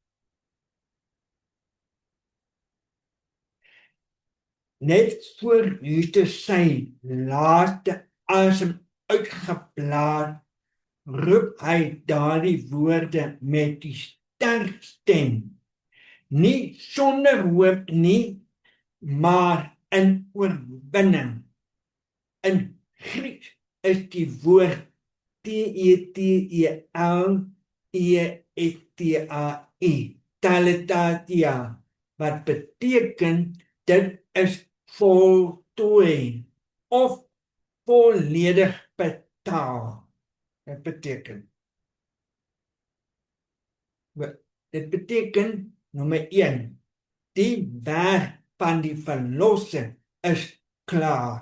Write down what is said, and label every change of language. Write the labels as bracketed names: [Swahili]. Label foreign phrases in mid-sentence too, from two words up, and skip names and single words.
[Afrikaans] Net voor Jesus sy laaste asem uitgeblaas, roep hy daardie woorde met die sterk stem. Nie sonder hoop nie, maar in oorwinning. In Grieks is die woord T-E-T-E-L-E-S-T-A-I, Telethetia, wat beteken dit is voltooi of volledig betaal. Dit beteken, nommer 1, die werk van die verlossing is klaar.